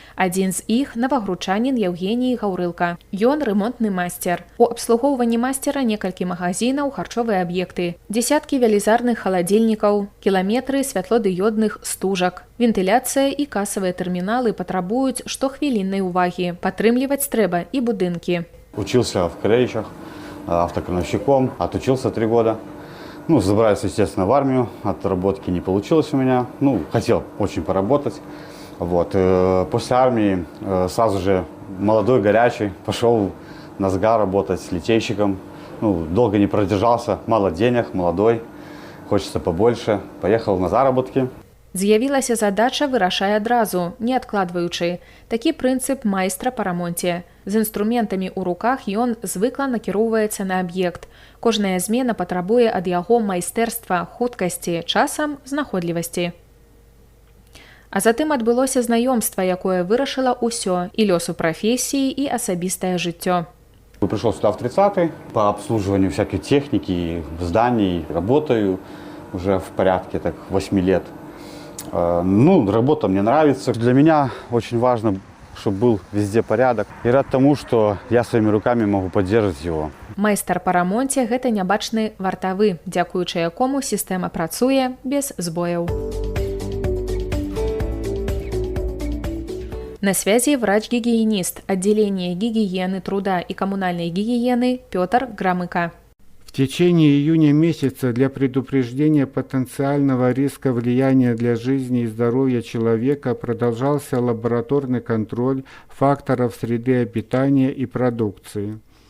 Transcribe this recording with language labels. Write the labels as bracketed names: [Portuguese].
[Belarusian] Адзін з іх – навагручанін Евгений Гаўрылка. Ён ремонтны мастер. У абслугоўванні мастера некалькі магазінаў, харчовыя аб'екты, дзесяткі велізарных халадзільнікаў, кіламетры святлодыёдных стужак. Вентыляцыя і касавыя тэрміналы патрабуюць штохвіліннай увагі. Падтрымліваць трэба і будынкі. [Russian] Учился в Крейчах автокрановщиком, отучился 3 года. Забрался, естественно, в армию, отработки не получилось у меня. Хотел очень поработать. После армии сразу же молодой, горячий, пошел на СГА работать литейщиком. Ну, долго не продержался, мало денег, молодой, хочется побольше. Поехал на заработки. [Belarusian] З'явілася задача «вырашай адразу», не адкладваючы. Такі прынцып майстра па рамонце. З інструментамі ў руках ён звыкла накіроўваецца на аб'ект. Кожная змена патрабуе ад яго майстэрства, хуткасці, часам знаходлівасці. А затым адбылося знаёмства, якое вырашыла ўсё, і лёсу прафесіі, і асабістае жыццё. [Russian] Пришел сюда в 30-й по обслуживанию всякой техники, зданий. Работаю уже в порядке 8 лет. Ну, работа мне нравится. Для меня очень важно, чтобы был везде порядок. И рад тому, что я своими руками могу поддерживать его. Майстар па рамонце – гэта нябачны вартавы, дзякуючы якому сістэма працуе без збояў. На связи врач-гигиенист отделения гигиены труда и коммунальной гигиены Петр Громыко. В течение июня месяца для предупреждения потенциального риска влияния для жизни и здоровья человека продолжался лабораторный контроль факторов среды обитания и продукции.